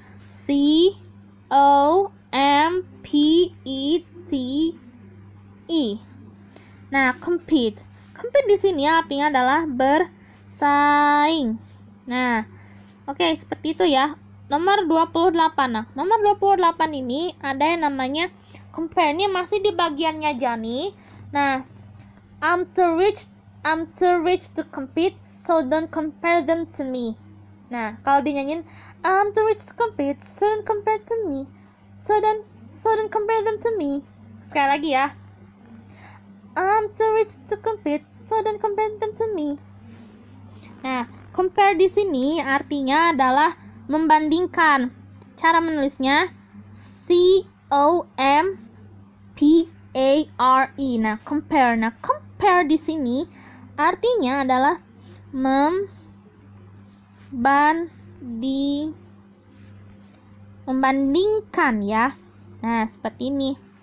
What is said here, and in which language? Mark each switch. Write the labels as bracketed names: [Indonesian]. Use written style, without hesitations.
[Indonesian] C O M P E T E. Nah, compete. Compete di sini artinya adalah bersaing. Nah, oke, seperti itu ya. Nomor 28. Nah, nomor 28 ini ada yang namanya compare. Ini masih di bagiannya Johnny. [English] Nah, I'm too rich to compete, so don't compare them to me. Nah, [Indonesian] kalau dinyanyiin [English] I'm too rich to compete, so don't compare to me. So don't compare them to me. [Indonesian] Sekali lagi ya. [English] I'm too rich to compete, so don't compare them to me. [Indonesian] Nah, compare di sini artinya adalah membandingkan. Cara menulisnya C O M P A R E. Nah, compare. Nah, compare di sini artinya adalah membandingkan ya. Nah, seperti ini.